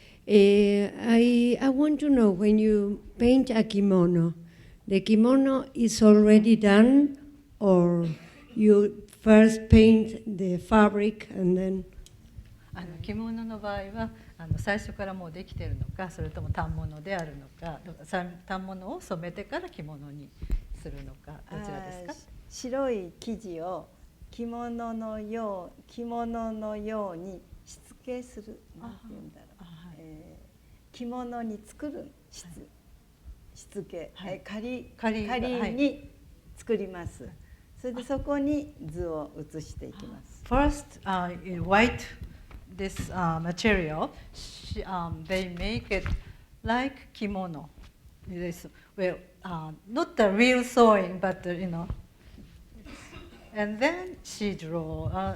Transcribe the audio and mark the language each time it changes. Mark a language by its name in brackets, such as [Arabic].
[English] I want to know, when you paint a kimono, the kimono is already done, or you first paint the fabric and then? [Japanese] 着物の場合は最初からもうできているのか、それとも反物であるのか、反物を染めてから着物にするのか、どちらですか？白い生地を着物のようにしつけする、なんて言うんだろう、着物に作るしつけ、仮に作ります。それでそこに図を写していきます。 [English] First, white this material, they make it like kimono, It is, well, not the real sewing, but and then she drew.